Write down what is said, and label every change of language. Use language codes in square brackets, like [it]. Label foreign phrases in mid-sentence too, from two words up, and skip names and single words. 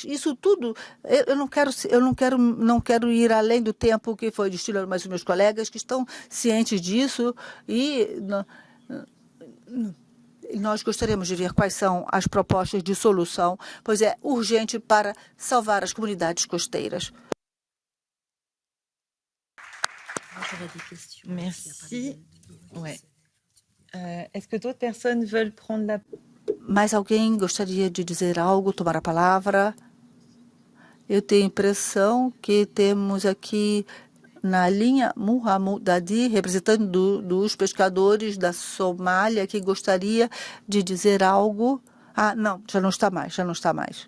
[pt] Isso tudo, eu não quero ir além do tempo que foi destinado, mas os meus colegas que estão cientes disso e nós gostaríamos de ver quais são as propostas de solução, pois é urgente para salvar as comunidades costeiras. [fr] Merci. Ouais. Est-ce que d'autres personnes veulent prendre la... [pt] Mais alguém gostaria de dizer algo, tomar a palavra? Eu tenho a impressão que temos aqui na linha Muhammad Dadi, representante dos pescadores da Somália, que gostaria de dizer algo. Ah, não, já não está mais.